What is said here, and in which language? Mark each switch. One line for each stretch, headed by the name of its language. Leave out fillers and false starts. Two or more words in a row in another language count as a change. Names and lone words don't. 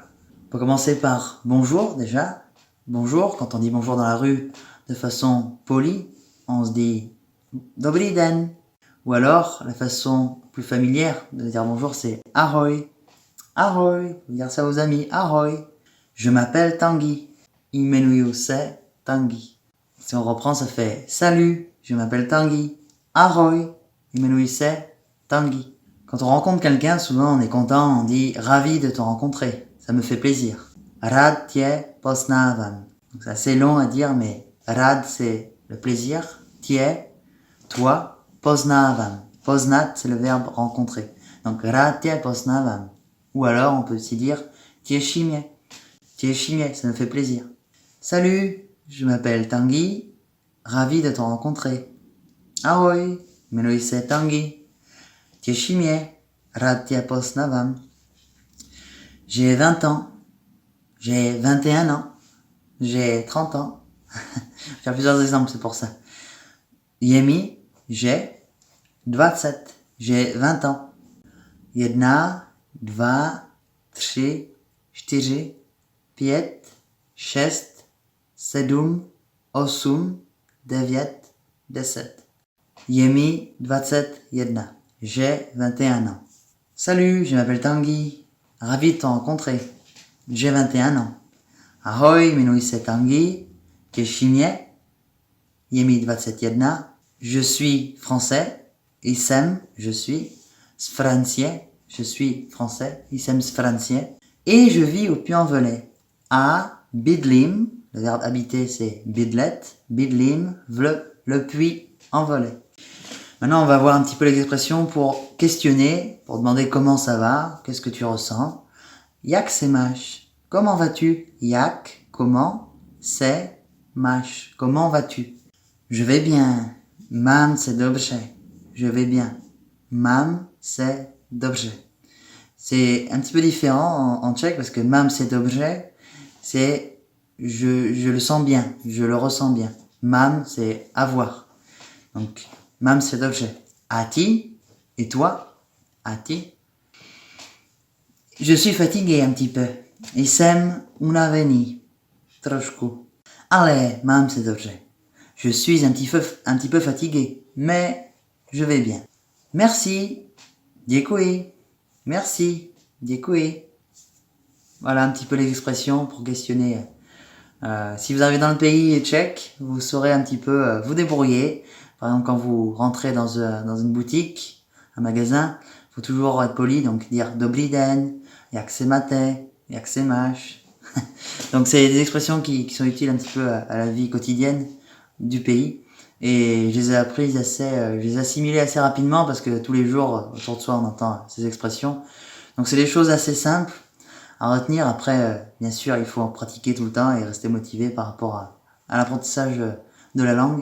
French: On peut commencer par bonjour déjà. Bonjour, quand on dit bonjour dans la rue de façon polie, on se dit
Czech: Dobrý den.
French: Ou alors, la façon plus familière de dire bonjour c'est Ahoj. Ahoj, vous dire ça aux amis, Ahoj. Je m'appelle Tanguy.
Czech: Jmenuji se Tanguy.
French: Si on reprend, ça fait salut, je m'appelle Tanguy.
Czech: Ahoj, jmenuji se Tanguy.
French: Quand on rencontre quelqu'un, souvent on est content, on dit ravi de te rencontrer. Ça me fait plaisir.
Czech: Rad tě poznávám.
French: Donc c'est assez long à dire, mais rad c'est le plaisir.
Czech: Tě, toi, poznávám.
French: Poznat c'est le verbe rencontrer.
Czech: Donc rad tě poznávám.
French: Ou alors, on peut aussi dire
Czech: těší mě. Těší mě,
French: ça me fait plaisir. Salut, je m'appelle Tanguy. Ravi de te rencontrer.
Czech: Ahoj, jmenuji se Tanguy. Těší mě. Rád tě poznávám.
French: J'ai 20 ans. J'ai 21 ans. J'ai 30 ans. Je vais faire plusieurs exemples, c'est pour ça. Jemi, j'ai 27. J'ai 20 ans.
Czech: Jedna, 2, 3, 4, 5, 6, 7, 8, 9, 10. Je mi 21.
French: J'ai 21 ans. Salut, je m'appelle Tanguy. Ravi de te rencontrer. J'ai 21 ans.
Czech: Ahoj, jmenuji se Tanguy. Těší mě. Je mi 21.
French: Je suis français. Jsem, je suis.
Czech: Z Francie.
French: Je suis français,
Czech: jsem z Francie.
French: Et je vis au Puy-en-Velay. À Bydlím, le verbe habiter c'est bydlet, Bydlím, le Puy-en-Velay. Maintenant on va voir un petit peu les expressions pour questionner, pour demander comment ça va, qu'est-ce que tu ressens.
Czech: Jak se máš?
French: Comment vas-tu? Jak, comment,
Czech: se máš?
French: Comment vas-tu? Je vais bien.
Czech: Mám se dobře.
French: Je vais bien.
Czech: Mám se dobře.
French: C'est un petit peu différent en tchèque parce que
Czech: mám se dobře,
French: c'est je le sens bien, je le ressens bien. Mám, c'est avoir. Donc,
Czech: mám se dobře. A ti,
French: et toi?
Czech: A ti?
French: Je suis fatigué un petit peu.
Czech: Jsem unavený. Trošku. Ale mám se dobře.
French: Je suis un petit peu fatigué, mais je vais bien. Merci. Děkuji. Merci. Děkuji. Voilà un petit peu les expressions pour questionner. Si vous arrivez dans le pays tchèque, vous saurez un petit peu vous débrouiller. Par exemple, quand vous rentrez dans une boutique, un magasin, il faut toujours être poli, donc dire
Czech: Dobrý den, jak se máte, jak se máš.
French: Donc c'est des expressions qui sont utiles un petit peu à la vie quotidienne du pays. Et je les ai apprises je les ai assimilées assez rapidement parce que tous les jours, autour de soi, on entend ces expressions. Donc c'est des choses assez simples à retenir. Après, bien sûr, il faut en pratiquer tout le temps et rester motivé par rapport à l'apprentissage de la langue.